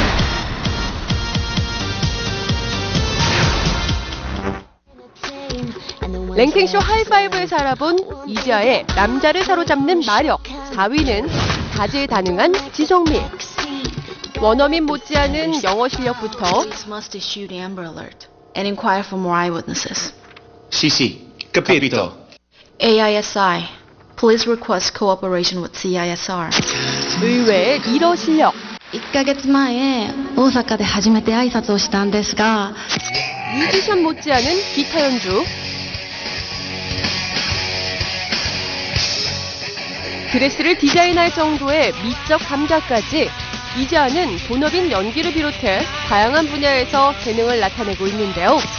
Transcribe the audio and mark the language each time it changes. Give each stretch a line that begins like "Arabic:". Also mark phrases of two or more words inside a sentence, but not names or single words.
Korean: 랭킹쇼 하이파이브에서 알아본 이지아의 남자를 사로잡는 마력 4위는 다재다능한 지성미. 원어민 못지않은 영어 실력부터
English: and inquire for more eyewitnesses. CC, capito. AISI, please request cooperation with CISR.
Korean: 의외의 리더 실력.
Japanese: 1 ヶ月前、大阪で初めて挨拶をしたんですが、
Korean: 뮤지션 못지않은 기타 연주. 드레스를 디자인할 정도의 미적 감각까지 이지아는 본업인 연기를 비롯해 다양한 분야에서 재능을 나타내고 있는데요.